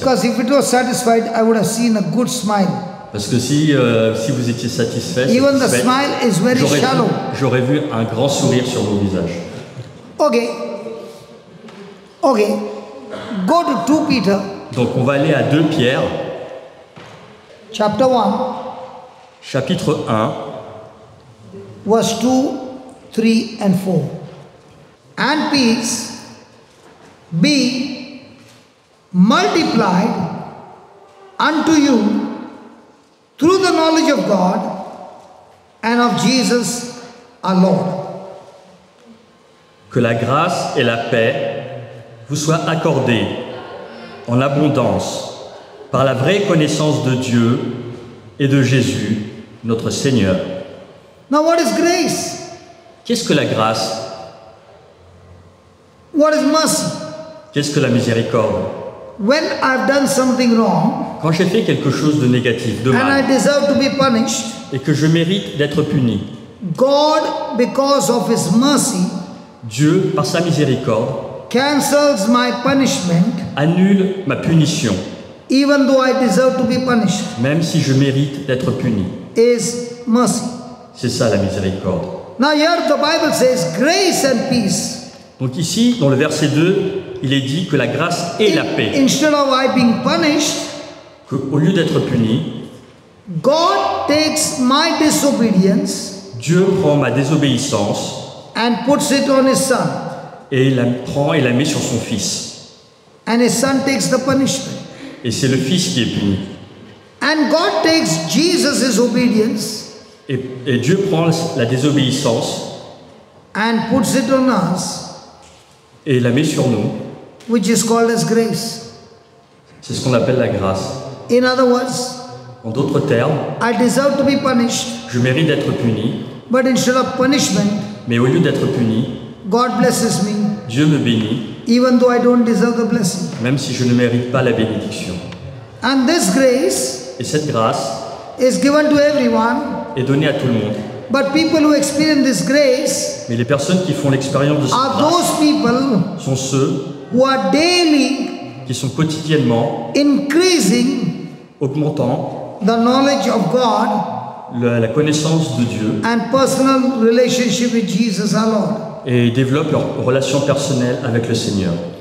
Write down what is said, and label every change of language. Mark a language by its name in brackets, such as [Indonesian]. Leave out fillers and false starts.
[English] Because if it was satisfied, I would have seen a good smile. [French] Parce que si vous étiez satisfait, [English] Even the [French] satisfait, [English] smile is very shallow. [French] j'aurais vu un grand sourire sur vos visages. [English] Okay. Okay. Go to 2 Peter [French] Donc on va aller à 2 Pierre, [English] chapter 1, [French] chapitre 1, [English] verse 2, 3 and 4. And peace be multiplied unto you through the knowledge of God and of Jesus our Lord. [French] que la grâce et la paix vous soient accordées en abondance par la vraie connaissance de Dieu et de Jésus, notre Seigneur. [English] Now what is grace? [French] Qu'est-ce que la grâce? [English] What is mercy? [French] Qu'est-ce que la miséricorde? [English] When I've done something wrong [French] Quand j'ai fait quelque chose de négatif, de [English] and I [French] mal, [English] deserve to be punished, [French] et que je mérite d'être puni, [English] God, because of His mercy, [French] Dieu, par sa miséricorde, [English] cancels my punishment [French] annule ma punition, [English] even though I deserve to be punished, [French] même si je mérite d'être puni. [English] is mercy. [French] C'est ça la miséricorde. [English] Now here the Bible says grace and peace. [French] Donc ici, dans le verset 2, il est dit que la grâce et la paix, [English] Instead of I being punished, [French] qu'au lieu d'être puni, [English] God takes my disobedience [French] Dieu prend ma désobéissance [English] and puts it on His Son. [French] et la prend et la met sur son Fils. [English] And His Son takes the punishment. [French] Et c'est le Fils qui est puni. [English] And God takes Jesus' obedience [French] Et Dieu prend la désobéissance [English] and puts it on us, [French] et la met sur nous. [English] which is called as grace. [French] C'est ce qu'on appelle la grâce. [English] In other words, [French] En d'autres termes, [English] I deserve to be punished, [French] je mérite d'être puni, [English] but instead of punishment, [French] mais au lieu d'être puni, [English] God blesses me, [French] Dieu me bénit, [English] even though I don't deserve the blessing. [French] même si je ne mérite pas la bénédiction. [English] And this grace [French] Et cette grâce [English] is given to everyone, [French] est donnée à tout le monde. [English] but people who experience this grace [French] Mais les personnes qui font l'expérience de cette [English] are [French] grâce [English] those people [French] sont ceux [English] who are daily [French] qui sont quotidiennement [English] increasing [French] augmentant [English] the knowledge of God [French] la connaissance de Dieu [English] and personal relationship with Jesus our Lord. [French] et développent leur relation personnelle avec le Seigneur.